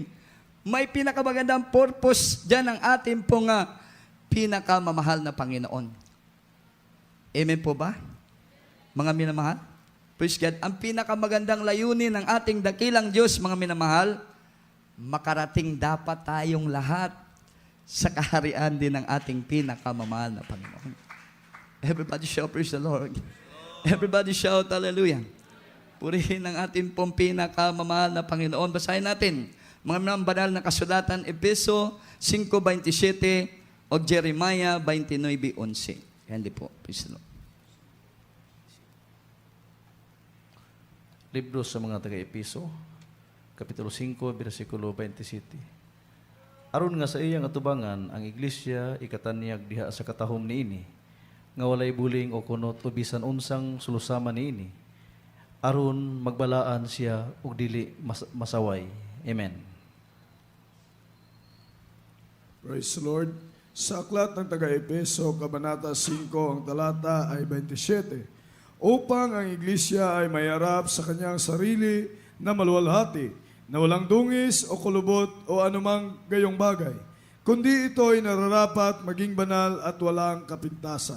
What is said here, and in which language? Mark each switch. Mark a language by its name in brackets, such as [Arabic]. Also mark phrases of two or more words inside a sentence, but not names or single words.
[Filipino] May pinakamagandang purpose dyan ang ating pong pinakamamahal na Panginoon. Amen po ba? Mga minamahal? [English] Praise God. [Filipino] Ang pinakamagandang layunin ng ating dakilang Diyos, mga minamahal, makarating dapat tayong lahat sa kaharian din ng ating pinakamamahal na Panginoon. [English] Everybody shout, praise the Lord. Everybody shout, hallelujah. [Filipino] Purihin ang ating pong pinakamamahal na Panginoon. Basahin natin mga banal na kasulatan, Efeso 5:27 o Jeremiah 29:11. Hindi po, [English] praise the Lord. [Filipino] Libro sa mga taga-Episo, Kapitulo 5, versikulo 27. [Cebuano] Aron nga sa iyang atubangan, ang iglesia ikatanyag diha sa katahom niini, nga walay buling o kunot o bisan unsang sulusaman niini aron magbalaan siya ug dili masaway. [English] Amen. Praise the Lord. [Filipino] Sa aklat ng taga-Epeso, Kabanata 5, ang talata ay 27. Upang ang iglesia ay mayarap sa kanyang sarili na maluwalhati, na walang dungis o kulubot o anumang gayong bagay, kundi ito ay nararapat maging banal at walang kapintasan.